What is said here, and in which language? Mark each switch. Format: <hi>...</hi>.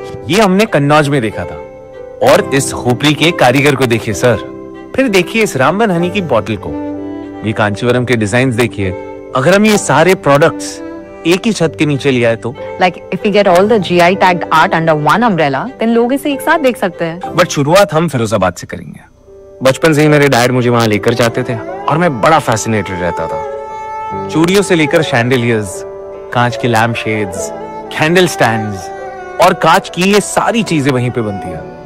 <hi>ये हमने कन्नौज में देखा था और इस खोपड़ी के कारीगर को देखिए सर, फिर देखिए इस रामबन हनी की बोतल को, ये कांचीवरम के डिजाइन्स देखिए। अगर हम ये सारे प्रोडक्ट्स एक ही छत के नीचे ले आए तो</hi> <en>Like if we get all the GI tagged art under one umbrella, then</en> <hi>लोग इसे एक साथ देख सकते हैं। बट शुरुआत हम फिरोजाबाद से करेंगे। बचपन से ही मेरे डैड मुझे वहां लेकर जाते थे और मैं बड़ा फैसिनेटेड रहता था। चूड़ियों से लेकर शैंडलियर्स, कांच के लैम्प शेड्स, कैंडल स्टैंड्स और कांच की ये सारी चीजें वहीं पे बनती है।</hi>